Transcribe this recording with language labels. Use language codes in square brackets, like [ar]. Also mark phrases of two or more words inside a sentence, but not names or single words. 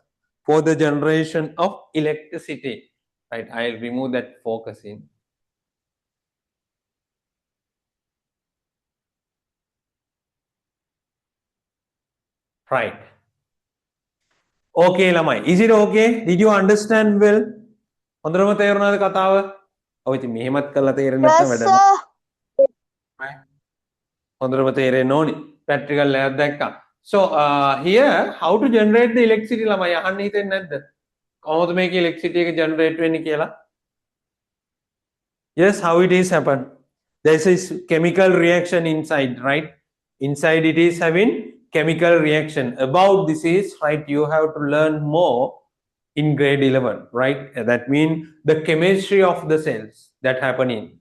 [en] For the generation of electricity. Right, I'll remove that focusing. Right. Okay, Lamai. Is it okay? Did you understand well? [si] හොඳටම තේරුණාද කතාව? ඔය ඉතින් මෙහෙමත් කරලා තේරෙන්නේ නැත්නම් [en] Yes, [si] වැඩක් [en] sir. [si] නෑ. හොඳටම තේරෙන්න ඕනි. Practical එකක් දැක්කා. [en] So here how to generate the electricity [si] ළමයි අහන්න හිතෙන්නේ නැද්ද? කොහොමද මේක electricity එක generate වෙන්නේ කියලා? [en] Yes, how it is happen? There is chemical reaction inside, right? Inside it is having chemical reaction. About this is, right, you have to learn more in grade 11, right? That means the chemistry of the cells that happening.